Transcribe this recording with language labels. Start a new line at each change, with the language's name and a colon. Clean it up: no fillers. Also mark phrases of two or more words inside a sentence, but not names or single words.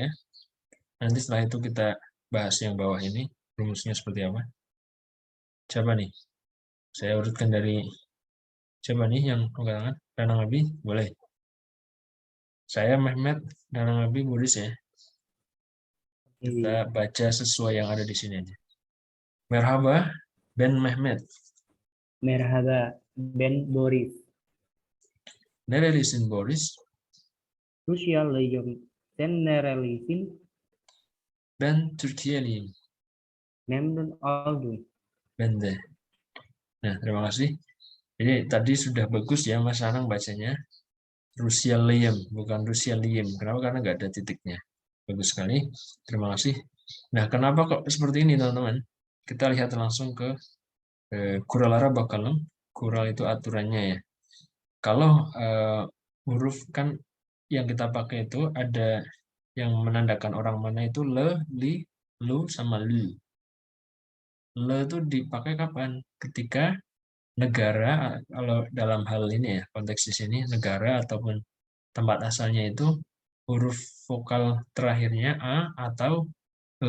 Indonesian: Nanti setelah itu kita bahas yang bawah ini, rumusnya seperti apa. Coba nih, saya urutkan dari coba nih yang angkat tangan. Danang Abi, boleh. Saya Mehmet, Danang Abi, Boris ya. Kita baca sesuai yang ada di sini aja.
Turkish: Merhaba, Ben Mehmet. Merhaba, Ben Boris. Nerelisin Boris? Rusyalıyım. Sen nerelisin? Ben Türkiye'liyim. Memnun oldum. Ben de.
Indonesian: Nah, terima kasih. Jadi tadi sudah bagus ya Mas Anang bacanya. Rusia Liam, bukan Rusia Liam. Kenapa? Karena nggak ada titiknya. Bagus sekali. Terima kasih. Nah, kenapa kok seperti ini, teman-teman? Kita lihat langsung ke
Turkish: Kuralara bakalım.
Indonesian: Kural itu aturannya ya. Kalau huruf kan yang kita pakai itu ada yang menandakan orang mana itu le, li, lu, sama lu. Le itu dipakai kapan? Ketika negara, kalau dalam hal ini ya, konteks di sini, negara ataupun tempat asalnya itu huruf vokal terakhirnya A atau E.